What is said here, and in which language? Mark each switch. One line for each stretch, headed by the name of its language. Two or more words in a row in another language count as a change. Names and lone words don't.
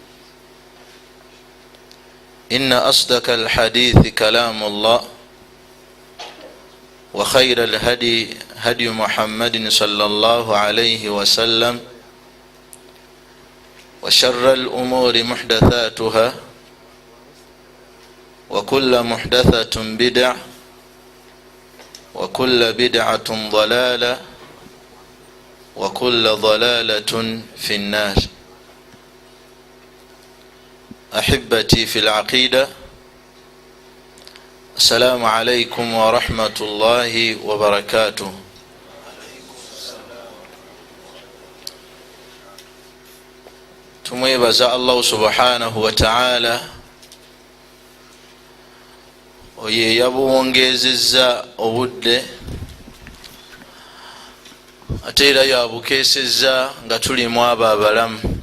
Arabic: إن أصدق الحديث كلام الله وخير الهدي هدي محمد صلى الله عليه وسلم وشر الأمور محدثاتها وكل محدثة بدعة وكل بدعة ضلالة وكل ضلالة في النار. أحبتي في العقيدة، السلام عليكم ورحمة الله وبركاته.
Ganda: tumwebaza
Arabic: الله سبحانه وتعالى
Ganda: oye yabuwongezeza obudde ate era yabukeseza nga tulimu abo abalamu.